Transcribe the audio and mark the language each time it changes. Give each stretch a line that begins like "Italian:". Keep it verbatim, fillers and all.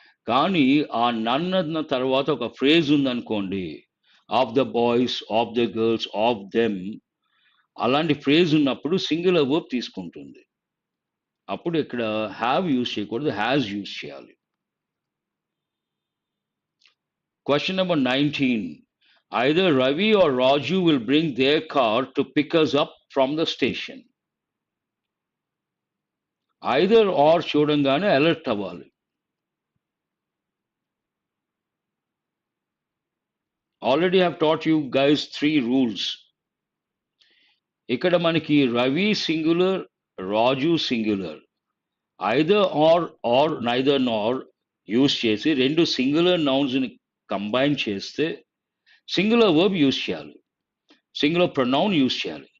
Telugu: కానీ ఆ నన్ అన్న తర్వాత ఒక ఫ్రేజ్ ఉందనుకోండి,
English: of the boys, of the girls, of them,
Telugu: అలాంటి ఫ్రేజ్ ఉన్నప్పుడు సింగిల్ వర్బ్ తీసుకుంటుంది. అప్పుడు ఇక్కడ హ్యావ్ యూజ్ చేయకూడదు, హ్యాజ్ యూజ్ చేయాలి.
English: Question number nineteen. Either Ravi or Raju will bring their car to pick us up from the station.
Telugu: Either or చూడంగానే alert అవ్వాలి. Already have taught you guys three rules. ఇక్కడ మనకి Ravi singular, Raju singular, either or or neither nor use చేసి రెండు singular నౌన్స్ని combine చేస్తే singular verb use చేయాలి, singular pronoun use చేయాలి.